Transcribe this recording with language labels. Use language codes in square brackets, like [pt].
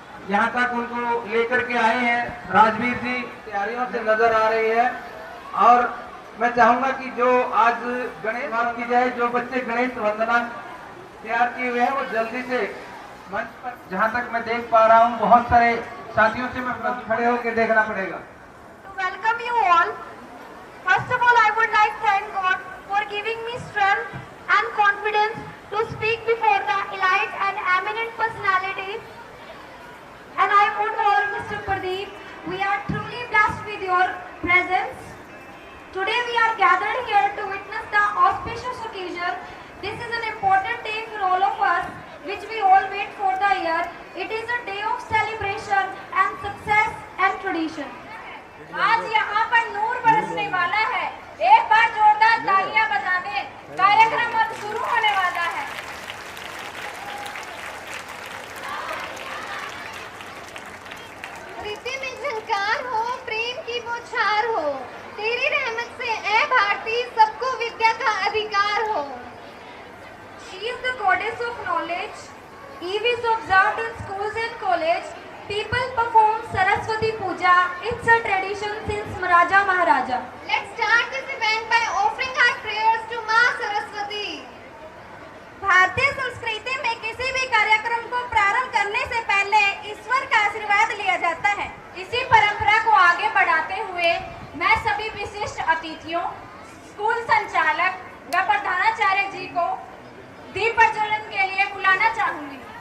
[hi] यहाँ तक उनको लेकर के आए हैं राजवीर जी, तैयारियों से नजर आ रही है। और मैं चाहूंगा कि जो आज गणेश बात की जाए, जो बच्चे गणेश वंदना तैयार किए हुए हैं वो जल्दी से मंच पर, जहाँ तक मैं देख पा रहा हूँ बहुत सारे साथियों से मैं खड़े होकर देखना पड़ेगा। [en] To welcome you all, first of all I would like to thank God for giving me strength and confidence to speak before the elite and eminent personalities. And I would call Mr. Pradeep, we are truly blessed with your presence. Today we are gathered here to witness the auspicious occasion. This is an important day for all of us, which we all wait for the year. It is a day of celebration and success and tradition. [hi] आज यहाँ पर नूर बरसने वाला है, एक बार जोरदार तालियां बजा दें। कार्यक्रम अब शुरू होने वाला है। प्रीति में झंकार हो, प्रेम की बौछार हो, तेरी रहमत से ऐ भारती सबको विद्या का अधिकार हो। [en] She is the goddess of knowledge. Eve is observed in schools and college. People perform Saraswati Puja. It's a tradition since Raja Maharaja. Let's start this event by offering our prayers to Maa Saraswati. [hi] भारतीय संस्कृति में किसी भी कार्यक्रम को प्रारंभ करने से पहले ईश्वर का आशीर्वाद लिया जाता है। इसी परंपरा को आगे बढ़ाते हुए मैं सभी विशिष्ट अतिथियों, स्कूल संचालक व प्रधानाचार्य जी को दीप प्रज्वलन के लिए बुलाना चाहूंगी।